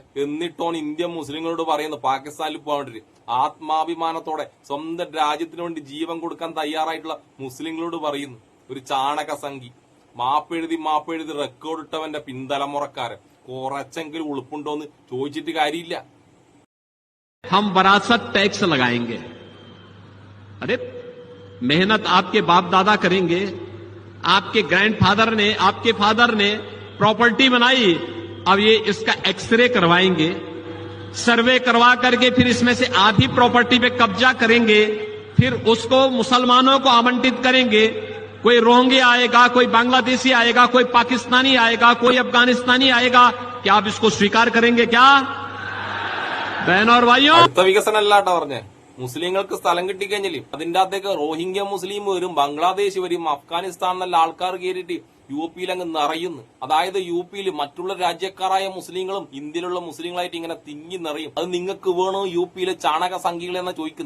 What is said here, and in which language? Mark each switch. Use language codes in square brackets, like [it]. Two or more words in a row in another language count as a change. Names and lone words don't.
[ml] എന്നിട്ടോണ് ഇന്ത്യൻ മുസ്ലിങ്ങളോട് പറയുന്നത് പാകിസ്ഥാനിൽ പോകാൻ വേണ്ടിട്ട്. ആത്മാഭിമാനത്തോടെ സ്വന്തം രാജ്യത്തിന് വേണ്ടി ജീവൻ കൊടുക്കാൻ തയ്യാറായിട്ടുള്ള മുസ്ലിങ്ങളോട് പറയുന്നു ഒരു ചാണക സംഖ്യ. മാപ്പെഴുതി റെക്കോർഡ് ഇട്ടവന്റെ പിൻതലമുറക്കാരൻ. കുറച്ചെങ്കിലും ഉളുപ്പുണ്ടോന്ന് ചോദിച്ചിട്ട് കാര്യമില്ല. [hi] हम विरासत टैक्स लगाएंगे। अरे मेहनत आपके बाप दादा करेंगे, आपके ग्रैंडफादर ने, आपके फादर ने प्रॉपर्टी बनाई, अब ये इसका एक्सरे करवाएंगे, सर्वे करवा करके फिर इसमें से आधी प्रॉपर्टी पे कब्जा करेंगे, फिर उसको मुसलमानों को आवंटित करेंगे, कोई रोहिंग्या आएगा, कोई बांग्लादेशी आएगा, कोई पाकिस्तानी आएगा, कोई अफगानिस्तानी आएगा, क्या आप इसको स्वीकार करेंगे क्या? बहनों और भाइयों, [ml] അടുത്ത വികസനം അല്ലാട്ടോ പറഞ്ഞേ. മുസ്ലിങ്ങൾക്ക് സ്ഥലം കിട്ടിക്കഴിഞ്ഞില്ലേ അതിന്റെ അകത്തേക്ക് റോഹിംഗ്യ മുസ്ലിം വരും, ബംഗ്ലാദേശ് വരും, അഫ്ഗാനിസ്ഥാൻ നല്ല ആൾക്കാർ കയറിയിട്ട് യു പിയിൽ അങ്ങ് നിറയുന്നു. അതായത് യു പിയിൽ മറ്റുള്ള രാജ്യക്കാരായ മുസ്ലിങ്ങളും ഇന്ത്യയിലുള്ള മുസ്ലിങ്ങളായിട്ട് ഇങ്ങനെ തിങ്ങി നിറയും. അത് നിങ്ങൾക്ക് വേണോ യു പിയിലെ ചാണക സംഖ്യകളെന്നാ ചോദിക്കുന്നു.